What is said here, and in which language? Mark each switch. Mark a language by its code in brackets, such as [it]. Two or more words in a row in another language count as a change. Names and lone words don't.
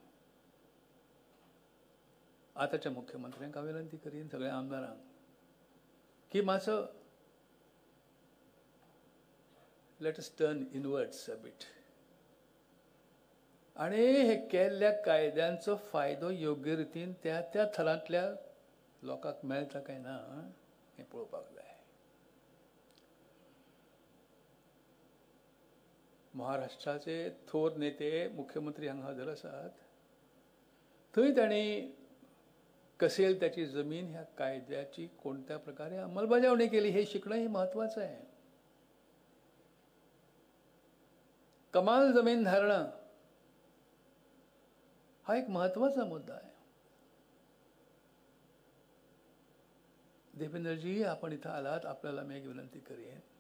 [kok] आतांच्या मुख्यमंत्र्यांक हांव विनंती करीन, सगळ्या आमदारांक, की मातसो [en] let us turn inwards a bit [kok] आणि हे केल्ल्या कायद्यांचो फायदो योग्य रितीन त्या त्या थरांतल्या लोकांक मेळटा काय ना हें पळोवपाक जाय. महाराष्ट्राचे थोर नेते मुख्यमंत्री हांगा हजर आसात. [mr] थंय तांणी कसेल त्याची जमीन ह्या कायद्याची कोणत्या प्रकारे अंमलबजावणी केली हे शिकणं हे महत्वाचं आहे. कमाल जमीन धारणं हा एक महत्वाचा मुद्दा आहे. देवेंद्रजी, आपण इथं आलात, आपल्याला मी एक विनंती करेन.